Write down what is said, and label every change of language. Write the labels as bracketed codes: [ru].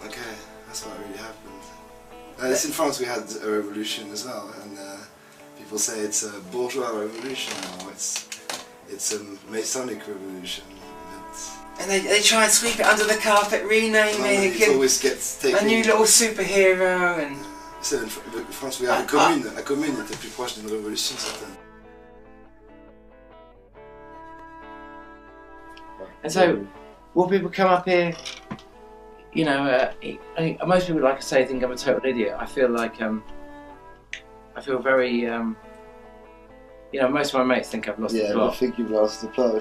[en] Okay, that's what really happened. In France we had a revolution as well, and people say it's a bourgeois revolution now. It's a Masonic revolution. And they try and sweep it under the carpet, rename it. It always gets taken. A new little superhero and. [fr] En France, [en] we have a commune. [fr] La commune était plus proche d'une révolution certaine. [en] And so, will people come up here? You know, most people, like I say, think I'm a total idiot. I feel like I feel very. You know, most of my mates think I've lost the plot. Yeah, I think you've lost the plot.